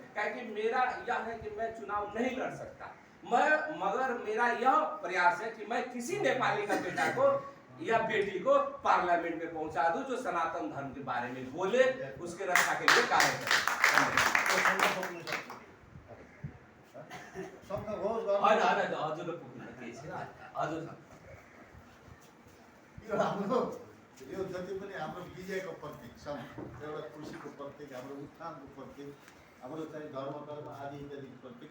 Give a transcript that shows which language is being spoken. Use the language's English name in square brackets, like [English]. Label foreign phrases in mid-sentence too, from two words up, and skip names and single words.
[Hindi] क्योंकि मेरा यह है कि मैं चुनाव नहीं लड़ सकता, मगर मेरा यह प्रयास है कि मैं किसी नेपाली का बेटा को या बेटी को पार्लियामेंट में पहुंचा दूं, जो सनातन धर्म के बारे में बोले, उसके रक्षा के लिए कार्य करे। [Nepali] यो जति पनि हाम्रो विजयको प्रतीक छ, एउटा खुसीको प्रतीक, हाम्रो उत्थानको प्रतीक, हाम्रो चाहिँ धर्म कर्म आदि इत्यादिको प्रतीक।